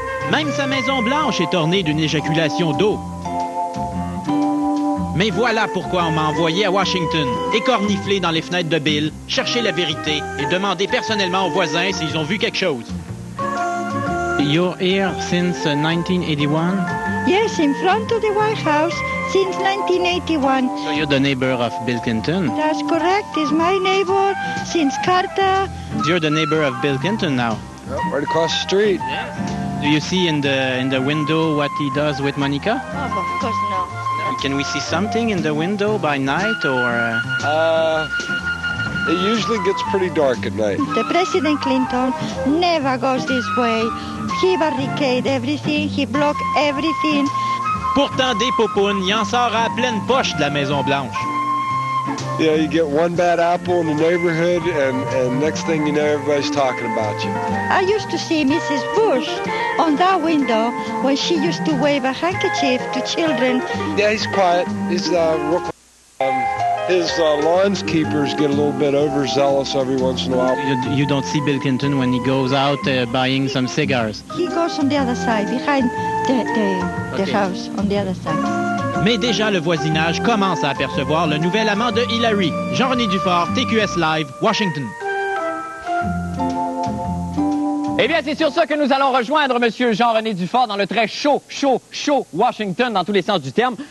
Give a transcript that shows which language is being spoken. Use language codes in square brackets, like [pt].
[fr] Même sa Maison-Blanche est ornée d'une éjaculation d'eau. Mais voilà pourquoi on m'a envoyé à Washington, écornifler dans les fenêtres de Bill, chercher la vérité et demander personnellement aux voisins s'ils ont vu quelque chose. [en] You're here since 1981? Yes, in front of the White House since 1981. So you're the neighbor of Bill Clinton? That's correct. He's my neighbor since Carter. You're the neighbor of Bill Clinton now? Right across the street. Do you see in the window what he does with Monica? Oh, of course not. Can we see something in the window by night or? It usually gets pretty dark at night. The President Clinton never goes this way. He barricade everything. He block everything. [fr] Pourtant, des popounes, il en sort à pleine poche de la Maison-Blanche. [en] Yeah, you get one bad apple in the neighborhood, and next thing you know, everybody's talking about you. I used to see Mrs. Bush on that window when she used to wave a handkerchief to children. Yeah, he's quiet. He's real quiet. His lawnskeepers get a little bit overzealous every once in a while. You don't see Bill Clinton when he goes out buying some cigars. He goes on the other side, behind the Okay. house, on the other side. [fr] Mais déjà, le voisinage commence à apercevoir le nouvel amant de Hillary. Jean-René Dufort, TQS Live, Washington. Eh bien, c'est sur ça que nous allons rejoindre M. Jean-René Dufort dans le très chaud Washington, dans tous les sens du terme.